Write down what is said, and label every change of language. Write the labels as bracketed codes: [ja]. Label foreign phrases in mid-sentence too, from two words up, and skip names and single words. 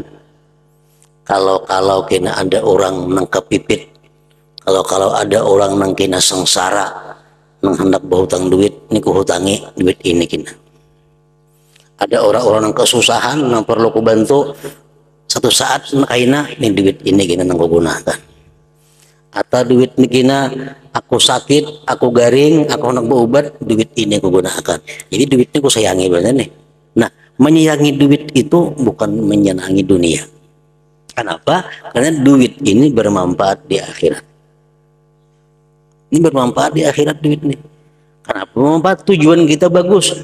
[bjn] Kalau kena ada orang nang kepipit, kalau ada orang nang kena sengsara, nang hendak berhutang duit, ini ku hutangi duit ini kena. Ada orang-orang nang kesusahan, nang perlu ku bantu, satu saat kaina ini duit ini kena nang ku gunakan. Atau duit ini kena aku sakit, aku garing, aku hendak berobat, duit ini aku gunakan. Jadi duit ini aku sayangi benar nih. Nah, menyayangi duit itu bukan menyenangi dunia. [id] Kenapa? Karena duit ini bermanfaat di akhirat. Ini bermanfaat di akhirat duit ini. Kenapa bermanfaat? Tujuan kita bagus.